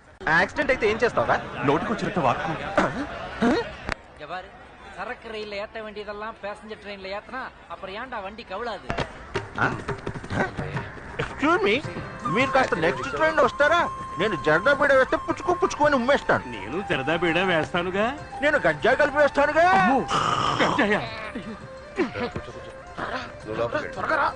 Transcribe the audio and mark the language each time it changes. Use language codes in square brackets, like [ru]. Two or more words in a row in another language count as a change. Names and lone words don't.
[te] యాక్సిడెంట్ అయితే ఏం చేస్తావా? నోటికి వచ్చినట్టు వాక్కు. [ta] சரக்கு ரயில்ல ஏத்த வேண்டியதெல்லாம் [en] passenger trainல [ta] ஏத்தனா அப்புறம் ஏன்டா வண்டி கவுளாது? [en] excuse me, [te] మీరు కాస్త [en] next train [te] వస్తారా? నేను జర్దా బీడ వేస్తే పుచ్చుకొని ఉమ్మేస్తాను. నేను జరదా బీడ వేస్తానుగా. నేను గంజా కలిపి వేస్తానుగా. త్వరగా రా.